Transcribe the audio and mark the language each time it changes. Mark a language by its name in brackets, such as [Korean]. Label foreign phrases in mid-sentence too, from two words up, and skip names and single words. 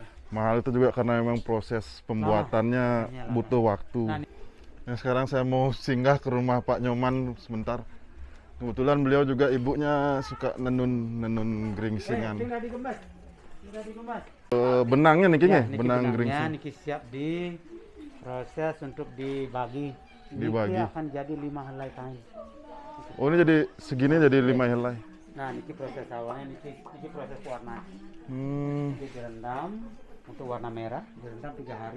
[Indonesian] Mahal itu juga karena memang proses pembuatannya Prosesnya lama. butuh waktu. Nah, Nah, sekarang saya mau singgah ke rumah Pak Nyoman sebentar. Kebetulan beliau juga ibunya suka nenun geringsingan. tinggal dikemas. Tinggal dikemas. Benangnya nih kayaknya, niki benang benangnya geringsing. niki siap di proses untuk dibagi. Dibagi. Niki akan jadi 5 helai kain. Oh, ini jadi segini jadi 5 helai. Nah, niki proses awalnya niki proses warna. Hmm. Niki direndam untuk warna merah, direndam 3 hari.